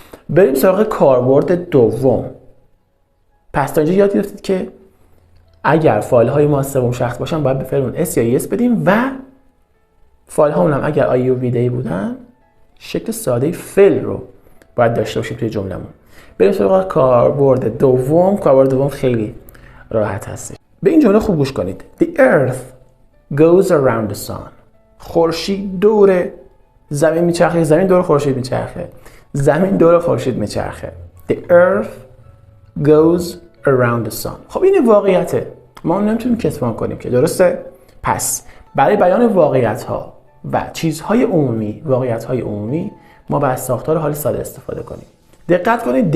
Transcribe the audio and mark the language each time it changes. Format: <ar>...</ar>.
<fa>بریم سراغ کاربرد دوم. پس تا اینجا یاد گرفتید که اگر فایل های ما سوم شخص باشن باید به فعلمون اس یا اس بدیم و فایل هامون هم اگر آی و وی بودن شکل ساده فعل رو باید داشته باشیم توی جملمون. بریم سراغ کاربرد دوم. کاربرد دوم خیلی راحت هست. به این جمله خوب گوش کنید.</fa> <en>The earth goes around the sun.</en> <fa>خورشید دور زمین میچرخه، زمین دور خورشید میچرخه، زمین دور خورشید میچرخه.</fa> <en>The earth goes around the sun.</en> <fa>خب این واقعیته، ما نمیتونیم کتمان کنیم که، درسته؟ پس برای بیان واقعیت ها و چیزهای عمومی، واقعیت های عمومی، ما باید ساختار حال ساده استفاده کنیم. دقت کنید.</fa>